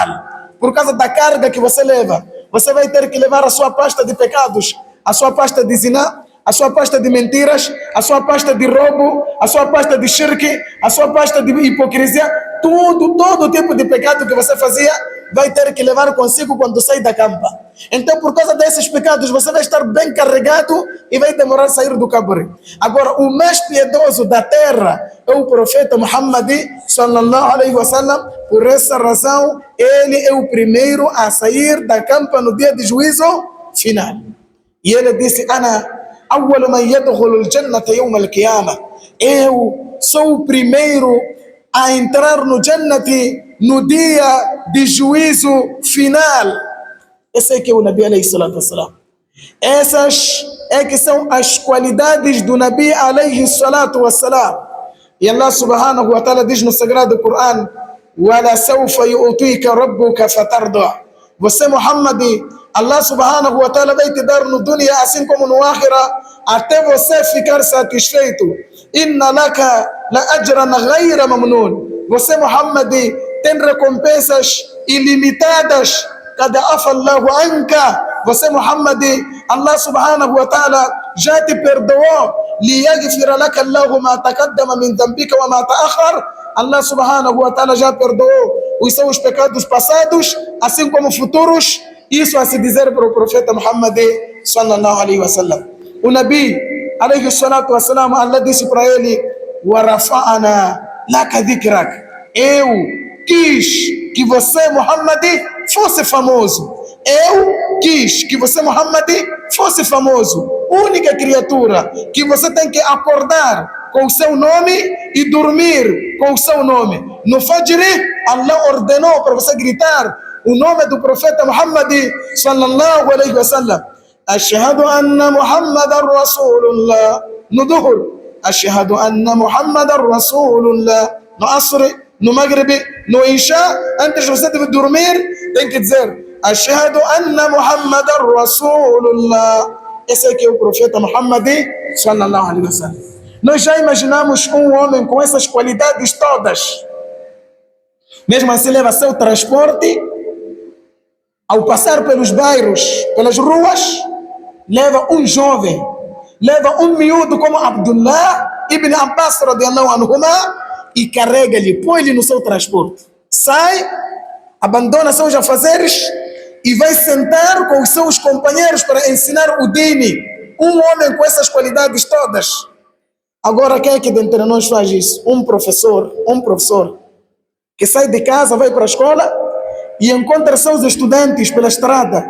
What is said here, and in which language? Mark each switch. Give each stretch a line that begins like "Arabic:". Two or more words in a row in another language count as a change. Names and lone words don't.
Portuguese: Por causa da carga que você leva, você vai ter que levar a sua pasta de pecados, a sua pasta de ziná, a sua pasta de mentiras, a sua pasta de roubo, a sua pasta de shirk, a sua pasta de hipocrisia, todo tipo de pecado que você fazia, vai ter que levar consigo quando sair da campa. Então, por causa desses pecados, você vai estar bem carregado e vai demorar a sair do cabore. Agora, o mais piedoso da terra é o profeta Muhammad
Arabic: صلى الله عليه وسلم.
Portuguese: Por essa razão, ele é o primeiro a sair da campa no dia de juízo final. E ele disse:
Arabic: أنا أول من يدخل الجنة يوم القيامة.
Portuguese: Eu sou o primeiro a entrar no Jannati no dia de juízo final. Esse é que é o Nabi
Arabic: عليه الصلاة والسلام.
Portuguese: Essas é que são as qualidades do Nabi
Arabic: عليه الصلاة والسلام.
Portuguese: E Allah
Arabic: سبحانه وتعالى
Portuguese: diz no Sagrado Coran:
Arabic: وَلَا سَوْفَ يُؤْتِيكَ رَبُّكَ فَتَرْضَى.
Portuguese: Você, Muhammad, Allah
Arabic: سبحانه وتعالى
Portuguese: vai te dar no dunya assim como no akhira, até você ficar satisfeito.
Arabic: إن لك لأجرا غير ممنون.
Portuguese: Você, Muhammad, tem recompensas ilimitadas.
Arabic: قد عفا الله عنك.
Portuguese: Você, Muhammad, Allah
Arabic: سبحانه وتعالى
Portuguese: já te perdoou.
Arabic: ليغفر لك الله ما تقدم من ذنبك وما تأخر.
Portuguese: Allah
Arabic: سبحانه وتعالى
Portuguese: já perdoou os seus pecados passados, assim como futuros. Isso a se dizer para o profeta Muhammad
Arabic: صلى الله عليه وسلم.
Portuguese: O Nabi
Arabic: عليه الصلاة والسلام,
Portuguese: Allah disse para ele:
Arabic: ورفعنا لك ذكرك.
Portuguese: Eu quis que você, Muhammad, fosse famoso. Eu quis que você, Muhammad, fosse famoso. Única criatura que você tem que acordar com o seu nome e dormir com o seu nome. No Fajr, Allah ordenou para você gritar o nome do profeta Muhammad
Arabic: صلى الله عليه وسلم. أشهد أن محمدا رسول الله.
Portuguese: No Duhur,
Arabic: أشهد أن محمدا رسول الله.
Portuguese: No Asr, no Maghrib, no Isha, antes de você dormir, tem que dizer
Arabic: أشهد أن محمدا رسول الله.
Portuguese: Esse aqui é o profeta Muhammad
Arabic: صلى الله عليه وسلم.
Portuguese: Nós já imaginamos um homem com essas qualidades todas. Mesmo assim, leva seu transporte. Ao passar pelos bairros, pelas ruas, leva um jovem, leva um miúdo como Abdullah ibn Abbas
Arabic: رضي الله عنهما
Portuguese: e carrega-lhe, põe-lhe no seu transporte. Sai, abandona seus afazeres e vai sentar com os seus companheiros para ensinar o dini. Um homem com essas qualidades todas. Agora, quem é que dentre nós faz isso? Um professor que sai de casa, vai para a escola e encontra seus estudantes pela estrada.